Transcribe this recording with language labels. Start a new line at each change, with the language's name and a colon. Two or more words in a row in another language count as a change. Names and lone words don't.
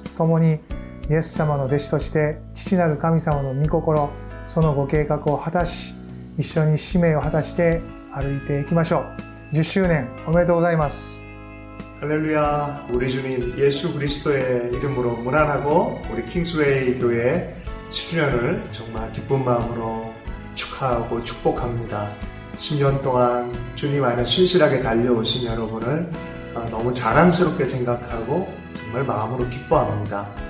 Japanese: 共にイエス様の弟子として父なる神様の御心、そのご計画を果たし、一緒に使命を果たして歩いていきましょう。10周年おめでとうございます。
Korean: 할렐루야. 우리 주님 예수 그리스도의 이름으로 무난하고 우리 킹스웨이 교회 10주년을 정말 기쁜 마음으로 축하하고 축복합니다. 10년 동안 주님 안에 신실하게 달려오신 여러분을 너무 자랑스럽게 생각하고 정말 마음으로 기뻐합니다.